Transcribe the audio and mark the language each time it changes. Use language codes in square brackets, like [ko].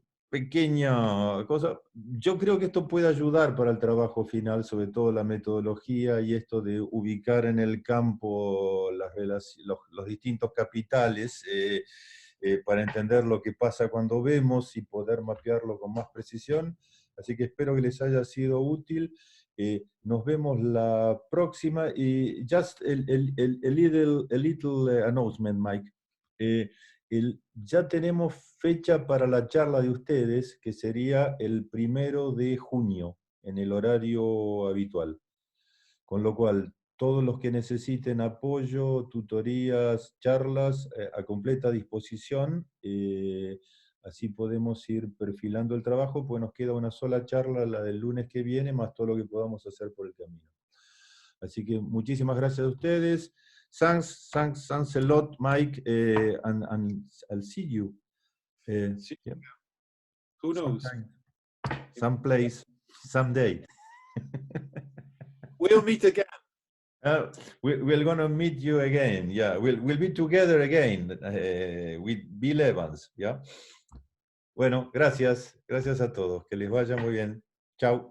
[es] Pequeña cosa, yo creo que esto puede ayudar para el trabajo final, sobre todo la metodología y esto de ubicar en el campo los distintos capitales para entender lo que pasa cuando vemos y poder mapearlo con más precisión. Así que espero que les haya sido útil. Nos vemos la próxima. [en] Y just a little announcement, Mike. [es] Ya tenemos fecha para la charla de ustedes, que sería el 1 de junio, en el horario habitual. Con lo cual, todos los que necesiten apoyo, tutorías, charlas, a completa disposición. Así podemos ir perfilando el trabajo, pues nos queda una sola charla, la del lunes que viene, más todo lo que podamos hacer por el camino. Así que muchísimas gracias a ustedes. [en] Thanks a lot, Mike, and I'll see you. Yeah. Who knows? Someplace, someday. We'll meet again. We're going to meet you again. Yeah, we'll be together again with Bill Evans. Yeah. [es] Bueno, gracias a todos. Que les vaya muy bien. Chao.